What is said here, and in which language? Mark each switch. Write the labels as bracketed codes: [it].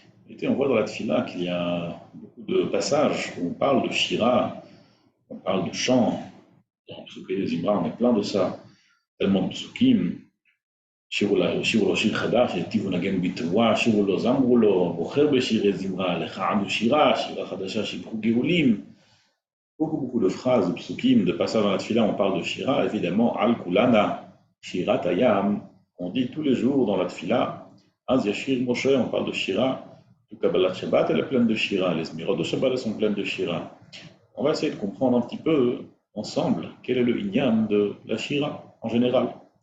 [fr] Et on voit dans la Tfila qu'il y a beaucoup de passages où on parle de Shira, on parle de chant. Dans Psuké des Zimra, on est plein de ça. Tellement de psukim. [he] שירו לו שיר חדש, היטיבו נגן בתרועה, שירו לו זמרו לו, בוחר בשירי זמרה, לך עמדו שירה, שירה חדשה שיבחו גאולים. [fr] Beaucoup de phrases, de psukim, de passages dans la tfila, on parle de shira, évidemment, al kulana, shirat ayam, on dit tous les jours dans la tfila, [he] az yashir Moshe, [fr] on parle de shira, tout Kabbalat Shabbat, elle est pleine de shira, les mirot de Shabbat, elles sont pleines de shira. On va essayer de comprendre un petit peu, ensemble, quel est le inyam de la shira, en général.